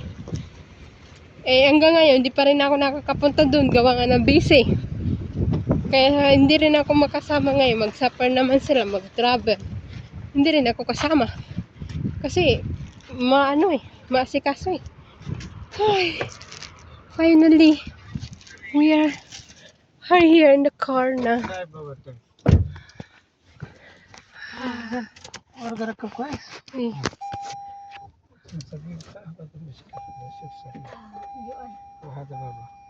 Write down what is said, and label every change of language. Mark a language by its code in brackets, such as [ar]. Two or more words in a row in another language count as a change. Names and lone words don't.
[tl] Eh, hanggang ngayon, hindi pa rin ako nakakapunta dun, gawa nga ng busy. Kaya hindi rin ako makasama ngayon. Mag-suffer naman sila, mag-travel. Hindi rin ako kasama. Kasi, maasikaso eh. Ay, [en] finally, we are here in the car [tl] na. Order ka كويس. Eh. [ar] وهذا بابا.